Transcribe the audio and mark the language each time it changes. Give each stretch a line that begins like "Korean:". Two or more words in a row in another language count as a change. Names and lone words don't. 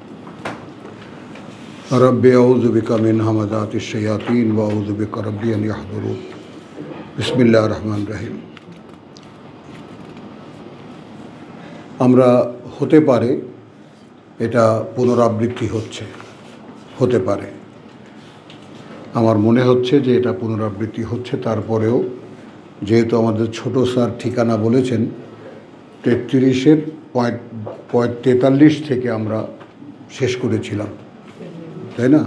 Arabic: رب أعوذ بك من همزات الشياطين وأعوذ بك رب أن يحضرون بسم الله الرحمن الرحيم.
Bangla: আমরা হতে পারে এটা পুনরাবৃত্তি হতে পারে, আমার মনে হচ্ছে যে এটা পুনরাবৃত্তি হচ্ছে। তারপরেও যেহেতু আমাদের ছোট স্যার ঠিকানা বলেছেন 43 থেকে আমরা শেষ করেছিলাম, তাই না?